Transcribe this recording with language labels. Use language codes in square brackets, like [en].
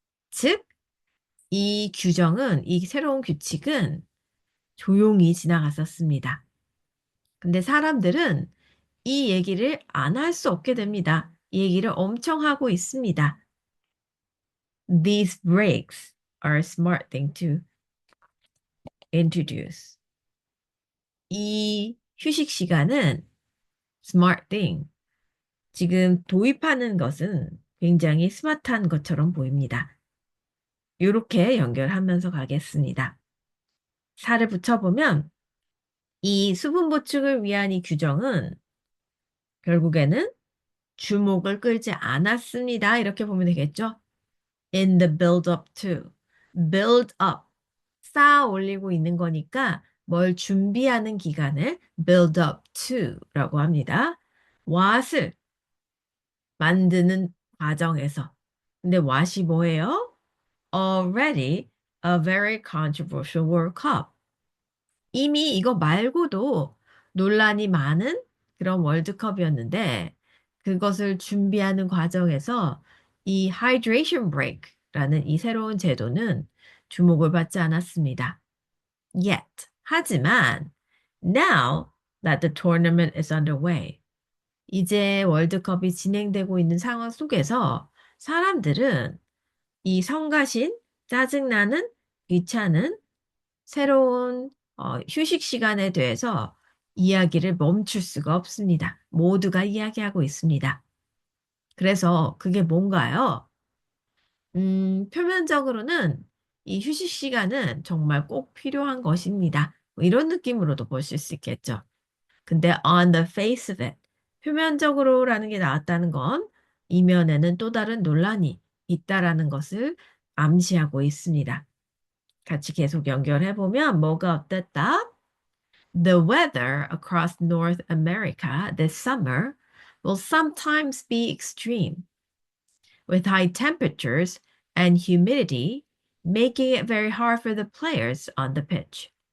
[ko] 즉, 이 규정은, 이 새로운 규칙은 조용히 지나갔었습니다. 근데 사람들은 이 얘기를 안 할 수 없게 됩니다. 이 얘기를 엄청 하고 있습니다. [en] These breaks are a smart thing to introduce. [ko] 이 휴식 시간은 [en] smart thing. [ko] 지금 도입하는 것은 굉장히 스마트한 것처럼 보입니다. 이렇게 연결하면서 가겠습니다. 살을 붙여보면 이 수분 보충을 위한 이 규정은 결국에는 주목을 끌지 않았습니다. 이렇게 보면 되겠죠? [en] In the build up to. build up. [ko] 쌓아 올리고 있는 거니까 뭘 준비하는 기간을 build up to 라고 합니다. what을 만드는 과정에서. 근데 what이 뭐예요? [en] Already a very controversial World Cup. [ko] 이미 이거 말고도 논란이 많은 그런 월드컵이었는데 그것을 준비하는 과정에서 이 hydration break라는 이 새로운 제도는 주목을 받지 않았습니다. [en] Yet. 하지만 now that the tournament is underway. [ko] 이제 월드컵이 진행되고 있는 상황 속에서 사람들은 이 성가신, 짜증나는, 귀찮은 새로운 휴식 시간에 대해서 이야기를 멈출 수가 없습니다. 모두가 이야기하고 있습니다. 그래서 그게 뭔가요? 표면적으로는 이 휴식 시간은 정말 꼭 필요한 것입니다. 뭐 이런 느낌으로도 보실 수 있겠죠. 근데 [en] on the face of it, [ko] 표면적으로라는 게 나왔다는 건 이면에는 또 다른 논란이 있다라는 것을 암시하고 있습니다. 같이 계속 연결해 보면 뭐가 어땠다? [en] The weather across North America this summer will sometimes be extreme, with high temperatures and humidity making it very hard for the players on the pitch.